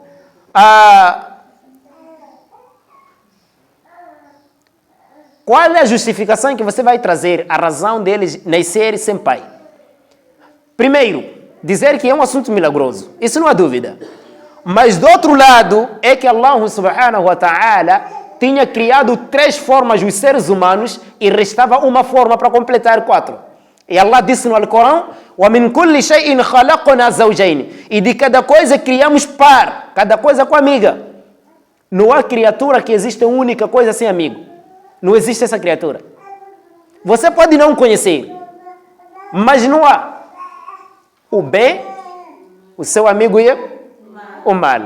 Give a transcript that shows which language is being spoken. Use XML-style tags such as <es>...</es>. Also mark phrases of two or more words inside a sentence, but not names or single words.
<pt>Qual é a justificação que você vai trazer, a razão deles nascerem sem pai? Primeiro, dizer que é um assunto milagroso. Isso não há dúvida. Mas do outro lado, é que</pt> <ar>الله سبحانه وتعالى</ar> <pt>tinha criado 3 formas os seres humanos e restava uma forma para completar 4. E Allah disse no Alcorão:</pt> <ar>وَمِنْ كُلِّ شَيْءٍ خَلَقْنَا زَوْجَيْنِ.</ar> <pt>E de cada coisa criamos par, cada coisa com amiga. Não há criatura que existe uma única coisa sem amigo. Não existe essa criatura. Você pode não conhecer, mas não há. O bem, o seu amigo é o mal.</pt>